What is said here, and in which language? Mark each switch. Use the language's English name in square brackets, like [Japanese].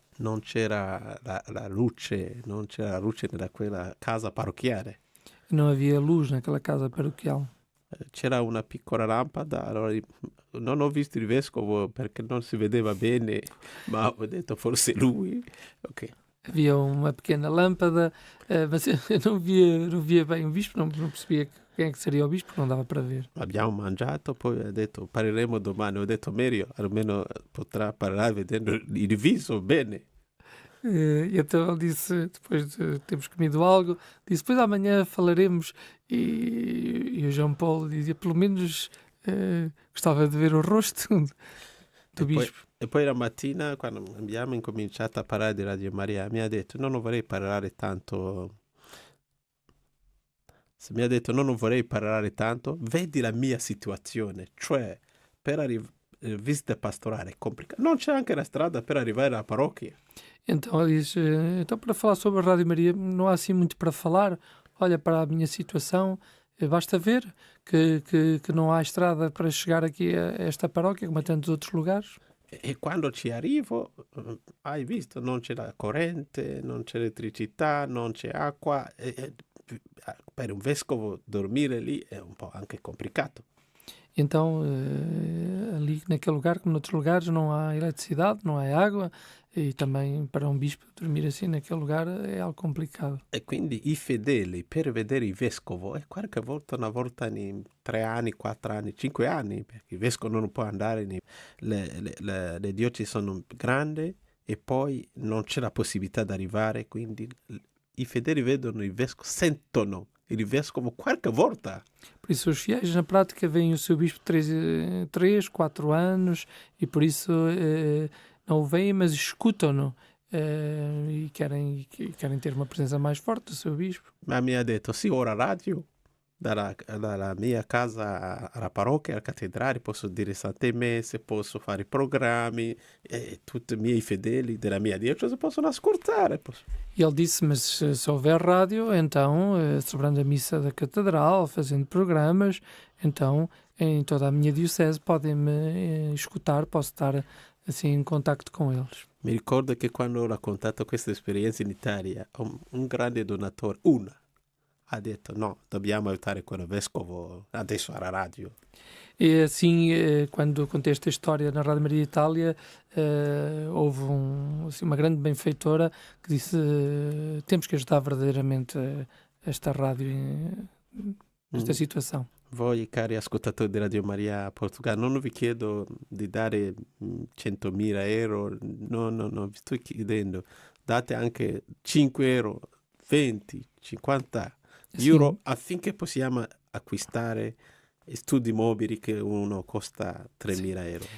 [Italian] Non c'era la luce, non c'era la luce nella quella casa parrocchiale. [Portuguese] Não havia luz naquela casa paroquial. [Italian] C'era una piccola lampada, allora non ho visto il vescovo perché non si vedeva bene, ma ho detto forse lui. Ok. [Portuguese] Havia uma pequena lâmpada, mas eu não via bem o bispo, não percebia quem é que seria o bispo, não dava para ver. [Italian] Abbiamo mangiato, poi ha detto parleremo domani. Ho detto Mario, almeno potrà parlare vedendo il viso bene. [Portuguese] E então ele disse, depois de termos comido algo, disse, depois amanhã falaremos. E o João Paulo dizia, pelo menos gostava de ver o rosto do bispo. [Italian] E poi la mattina, quando abbiamo incominciato a parlare di Radio Maria, mi ha detto, non vorrei parlare tanto. Se mi ha detto, non vorrei parlare tanto, vedi la mia situazione. Cioè, per visita pastorale è complicato. Non c'è anche la strada per arrivare alla parrocchia. [Portuguese] Então ele diz, então para falar sobre a Rádio Maria não há assim muito para falar. Olha para a minha situação, basta ver que não há estrada para chegar aqui a esta paróquia, como a tantos outros lugares. [Italian] E quando ci arrivo, hai visto, non c'è la corrente, non c'è elettricità, non c'è acqua. Per un vescovo dormire lì è un po' anche complicato. [Portuguese] Então, ali naquele lugar, como noutros lugares, não há eletricidade, não há água, e também para um bispo dormir assim naquele lugar é algo complicado. [Italian] E quindi i fedeli per vedere il vescovo è qualche volta, una volta in 3 anni, 4 anni, 5 anni, perché il vescovo non può andare, le diocesi sono grandi e poi non c'è la possibilità di arrivare, quindi i fedeli vedono il vescovo, sentono Ele vescovo qualquer volta. [Portuguese] Por isso os fiéis na prática veem o seu bispo 3, 4 anos e por isso não o veem, mas escutam-no e querem ter uma presença mais forte do seu bispo. [Italian] Ma mi ha detto, sì, ora radio, dalla mia casa alla parrocchia, alla cattedrale, posso dire Sante Messe, posso fare programmi, e tutti i miei fedeli della mia diocesi possono ascoltare. [Portuguese] E ele disse, mas se houver rádio, então, celebrando a missa da catedral, fazendo programas, então, em toda a minha diocese podem-me escutar, posso estar assim em contacto com eles. [Italian] Mi ricordo che quando ho raccontato questa esperienza in Italia, un grande donatore, ha detto no, dobbiamo aiutare quello vescovo adesso alla radio. [Portuguese] E assim, quando contei esta história na Rádio Maria Itália, houve uma grande benfeitora que disse temos que ajudar verdadeiramente esta rádio nesta situação. [Italian] Voi, cari ascoltatori di Radio Maria Portogallo, non vi chiedo di dare 100.000 euro, no, vi sto chiedendo, date anche 5 euro, 20, 50 euro affinché possiamo acquistare studi mobili che uno costa 3.000 euro.